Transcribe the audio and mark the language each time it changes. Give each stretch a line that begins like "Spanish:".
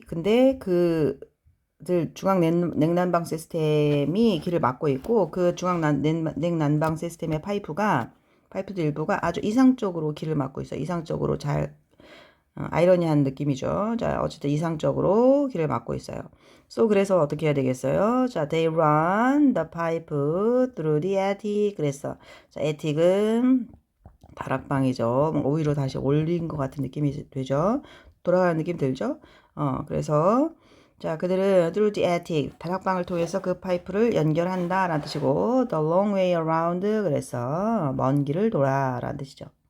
Korean: 근데 그들 중앙 냉난방 시스템이 길을 막고 있고 그 중앙 냉난방 시스템의 파이프들 일부가 아주 이상적으로 길을 막고 있어. 이상적으로 잘 아이러니한 느낌이죠. 자, 어쨌든 이상적으로 길을 막고 있어요. So 그래서 어떻게 해야 되겠어요?
English: 자, they run the pipe through the attic.
Korean: 그래서 자, attic은 다락방이죠. 뭔가 오히려 다시 올린 것 같은 느낌이 되죠. 돌아가는 느낌 들죠? 그래서 자, 그들은
English: through the attic,
Korean: 다락방을 통해서 그 파이프를 연결한다 라는 뜻이고
English: the long way around,
Korean: 그래서 먼 길을 돌아 라는 뜻이죠.